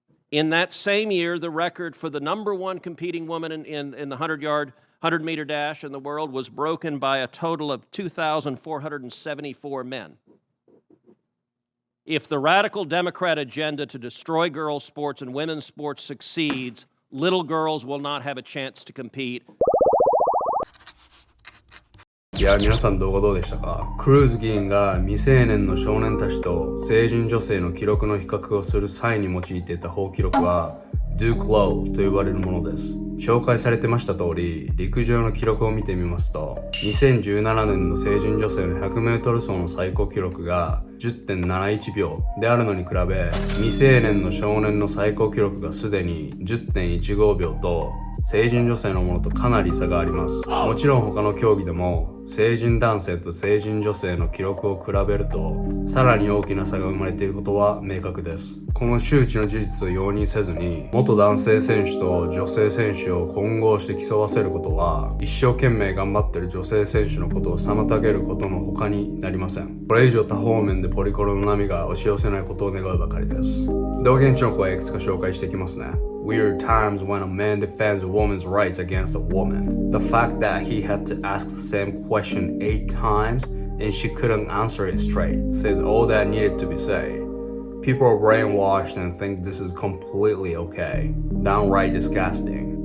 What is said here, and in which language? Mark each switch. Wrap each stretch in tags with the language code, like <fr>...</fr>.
<en>In that same year, the record for the number one competing woman in the 100-meter dash in the world was broken by a total of 2,474 men. If the radical Democrat agenda to destroy girls' sports and women's sports succeeds, little girls will not have a chance to compete.</en> <ja>いや、皆さん動画どうでしたか？クルーズ議員が未成年の少年たちと成人女性の記録の比較をする際に用いていた法記録は Duke Law と呼ばれるものです。紹介されてました通り、陸上の記録を見てみますと、2017年の成人女性の 100m 走の最高記録が 10.71 秒であるのに比べ、未成年の少年の最高記録がすでに 10.15 秒と、成人女性のものとかなり差があります。もちろん他の競技でも成人男性と成人女性の記録を比べるとさらに大きな差が生まれていることは明確です。この周知の事実を容認せずに元男性選手と女性選手を混合して競わせることは一生懸命頑張っている女性選手のことを妨げることの他になりません。これ以上多方面でポリコレの波が押し寄せないことを願うばかりです。では現地の声いくつか紹介していきますね。</ja> <en>Weird times when a man defends a woman's rights against a woman. The fact that he had to ask the same question 8 times and she couldn't answer it straight says all that needed to be said. People are brainwashed and think this is completely okay. Downright disgusting.</en>